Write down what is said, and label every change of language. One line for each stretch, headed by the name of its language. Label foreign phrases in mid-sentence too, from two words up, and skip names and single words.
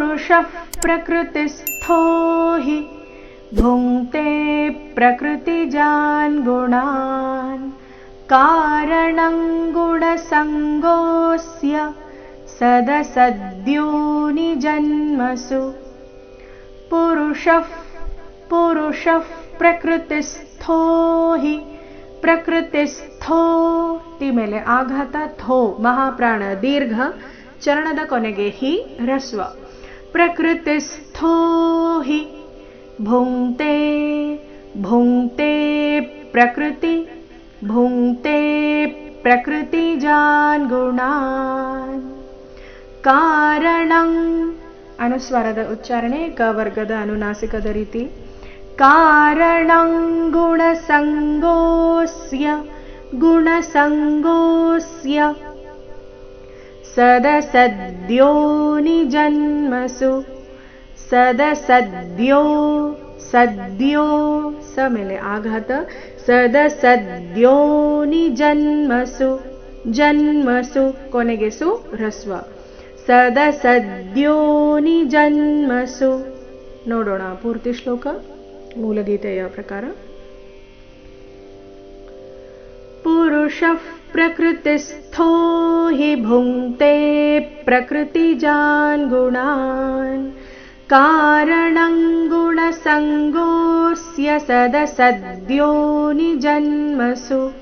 Sanskrit: पुरुषः प्रकृतिस्थो हि भुङ्क्ते प्रकृतिजान् गुणान् कारणं गुणसङ्गोऽस्य सदसद्योनिजन्मसु पुरुषः प्रकृतिस्थो हि ಪ್ರಕೃತಿಸ್ಥೋ ತಿ
Kannada: ಮೇಲೆ ಆಘಾತ
Sanskrit: ಥೋ
Kannada: ಮಹಾಪ್ರಾಣ ದೀರ್ಘ ಚರಣದ ಕೊನೆಗೆ
Sanskrit: ಹಿ ಹ್ರಸ್ವ ಪ್ರಕೃತಿಸ್ಥೋ ಹಿ ಭುಂಕ್ತೆ ಭುಂಕ್ತೆ ಪ್ರಕೃತಿ ಭುಂಕ್ತೆ ಪ್ರಕೃತಿಜಾನ್ ಗುಣಾನ್
Kannada: ಕಾರಣಂ ಅನುಸ್ವಾರದ ಉಚ್ಚಾರಣೆ ಕ ವರ್ಗದ ಅನುನಾಸಿಕದ ರೀತಿ
Sanskrit: कारणं गुणसङ्गोऽस्य सदसद्योनिजन्मसु सद्यो स
Kannada: ಮೇಲೆ ಆಘಾತ
Sanskrit: सदसद्योनिजन्मसु जन्मसु
Kannada: ಕೊನೆಗೆ ಸು ಹ್ರಸ್ವ
Sanskrit: सदसद्योनिजन्मसु
Kannada: ನೋಡೋಣ ಪೂರ್ತಿ ಶ್ಲೋಕ ಮೂಲಗೀತೆಯ ಪ್ರಕಾರ
Sanskrit: पुरुषः प्रकृतिस्थो हि भुङ्क्ते प्रकृतिजान् गुणान् कारणं गुणसङ्गोऽस्य सदसद्योनिजन्मसु